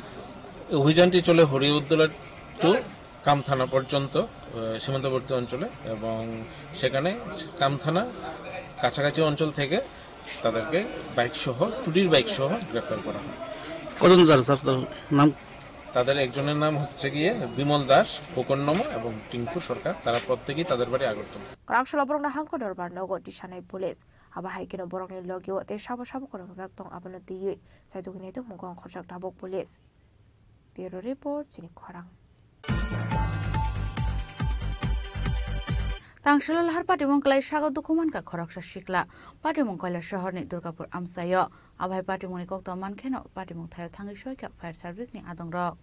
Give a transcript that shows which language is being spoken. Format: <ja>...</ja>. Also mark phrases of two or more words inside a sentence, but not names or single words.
<bn>অভিযানটি চলে হরিউদ্দোলা টু কাম থানা পর্যন্ত সীমান্তবর্তী অঞ্চলে এবং সেখানে কাম থানা কাছাকাছি অঞ্চল থেকে তাদেরকে বাইক সহ টুটির বাইক সহ গ্রেফতার করা হয় কতজন স্যার তার নাম তাদের একজনের নাম হচ্ছে গিয়ে বিমল দাস খোকন নম এবং টিঙ্কু সরকার তারা প্রত্যেকই তাদের বাড়ি আগরতলা</bn> <trp>Kraksholo Borongna Hangko Dorbar Nogo Tishanai Police Aba Haikino Borongni Logio Te Shabo Shabo Korongjak Tong Abano Tiyu Saitugine Tu Mungong Khorjak Tabok</trp> <en>Police Bureau Report</en> <trp>Chini Khorang Tangshila Lahar Patimong Kalai Shago Dukuman Ka Khoraksha Shikla Patimong Kaila Shahorni Durgapur Amsayo Abai Patimoni Kokto Mankheno Patimong Thayo Thangi Shoika</trp> <en>Fire Service</en> <trp>ni Adongra</trp>